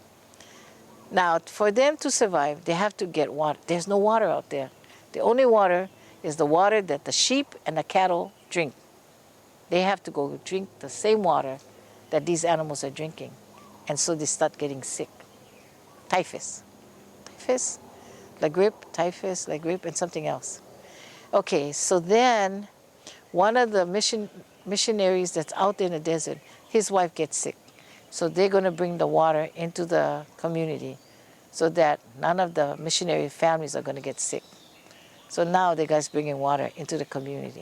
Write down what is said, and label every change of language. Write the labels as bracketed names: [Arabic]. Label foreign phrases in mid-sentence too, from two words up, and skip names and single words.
[English] Now, for them to survive, they have to get water. There's no water out there. The only water is the water that the sheep and the cattle drink. They have to go drink the same water that these animals are drinking. And so they start getting sick. Typhus. Typhus, [French] la grippe, [English] typhus, [French] la grippe, [English] and something else. Okay, so then one of the missionaries that's out there in the desert, his wife gets sick. So they're going to bring the water into the community so that none of the missionary families are going to get sick. So now the guy's bringing water into the community.